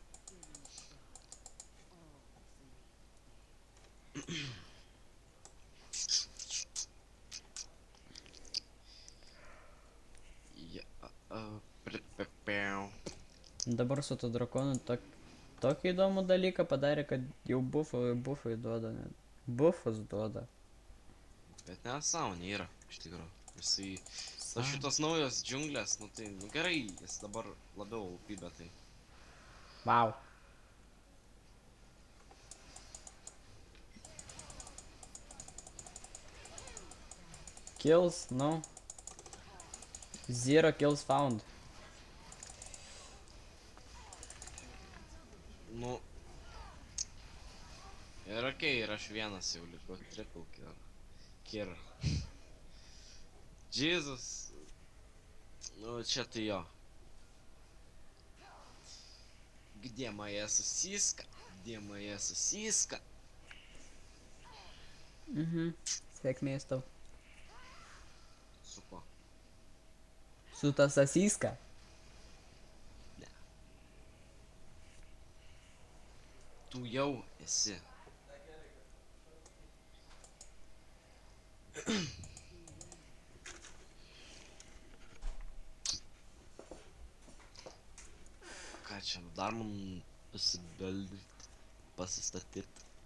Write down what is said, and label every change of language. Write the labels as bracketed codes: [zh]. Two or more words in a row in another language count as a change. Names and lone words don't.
[lt] Dabar su to drakonu tokį įdomų dalyką padarė, kad jau bufai duoda. Bufus duoda. Bet nesąmonė yra, iš tikrųjų. Jisai... Tas šitos naujos džiunglės, nu tai, nu gerai, jis dabar labiau OP, bet tai... [en] Wow. Kills, no. 0 kills found. [lt] Nu... Ir okei, ir aš vienas jau liko [en] triple kill. [lt] Jesus. [ru] Ну, [lt] čia tai jo. [ru] Где моя сосиска? Где моя сосиска? [lt] Sėkmės tau. Su kuo? Su ta sasiska. Ne. Tu jau esi. Ką čia, dar man pasibeldyt, pasistatyt.